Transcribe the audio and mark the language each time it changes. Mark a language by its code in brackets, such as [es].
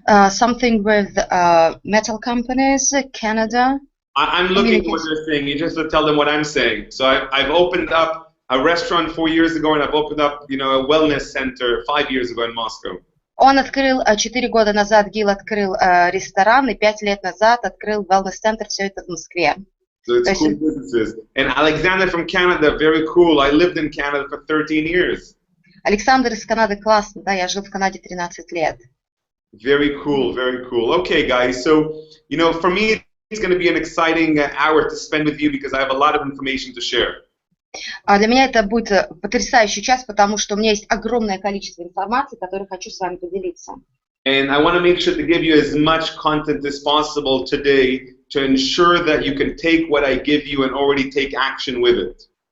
[en] Something with metal companies, Canada. I'm looking at what they're saying. You just have to tell them what I'm saying. So I've opened up a restaurant 4 years ago, and I've opened up, a wellness center 5 years ago in Moscow. [ru] Он открыл 4 года назад, Гил открыл ресторан, и 5 лет назад открыл wellness-центр, все это в Москве. [en] So it's cool businesses. And Alexander from Canada, very cool. I lived in Canada for 13 years. [ru] Александр из Канады, классно, да, я жил в Канаде 13 лет. [en] Very cool, very cool. Okay, guys, so, for me, it's going to be an exciting hour to spend with you because I have a lot of information to share. [ru] Для меня это будет потрясающий час, потому что у меня есть огромное количество информации, которой хочу с вами поделиться. [en] And I want to make sure to give you as much content as possible today to ensure that you can take what I give you and already take action with it.